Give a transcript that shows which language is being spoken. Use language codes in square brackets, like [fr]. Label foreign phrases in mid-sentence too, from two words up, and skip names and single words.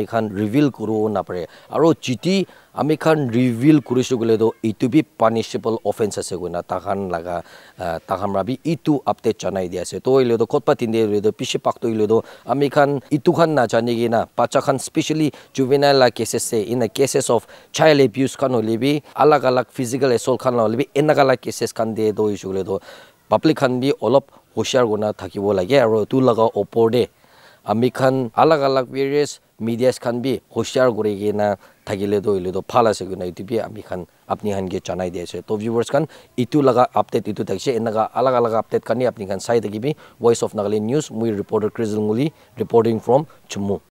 [nag] khan reveal kuru na pare aro chiti ami khan reveal kurisu gole do itu bi [en] punishable offense [nag] ase guna takhan laga takhan rabi itu update chanai dia ase to ile do khotpa tinde ile do pishi pak to ile do ami khan itu khan na jani gi na pacha khan specially juvenile la cases se [en] in the cases of child abuse [nag] khan olibi alag [en] physical assault [nag] khan olibi enagala cases khan de do isu gole do public khan bi olop hoshar guna thakibo lage aro tu laga opor de ami khan alag [en] various medias [nag] khan bi hoshar gori ge na thagile do ile do phala se guna itu bi ami khan apni han ge chanai de ase to viewers khan itu laga update itu thakse enaga alag update khan ni apni khan sai de gi bi Voice of Nagaland News mui reporter Krizil Nguli [en] reporting from Chummu.